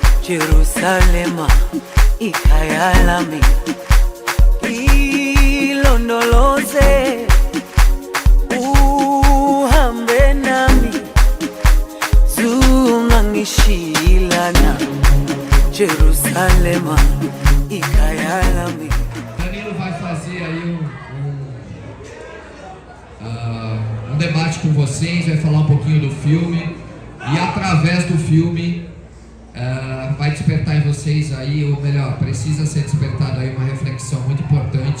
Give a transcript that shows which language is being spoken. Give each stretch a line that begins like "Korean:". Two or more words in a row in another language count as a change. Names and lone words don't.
Zulu: Jerusalema ikhaya lami, ilondoloze uhambe nami, zungangishilana. Jerusalema ikhaya lami.
Portuguese: Danilo vai fazer aí um debate com vocês, vai falar um pouquinho do filme e através do filme vai despertar em vocês aí, ou melhor, precisa ser despertada aí uma reflexão muito importante.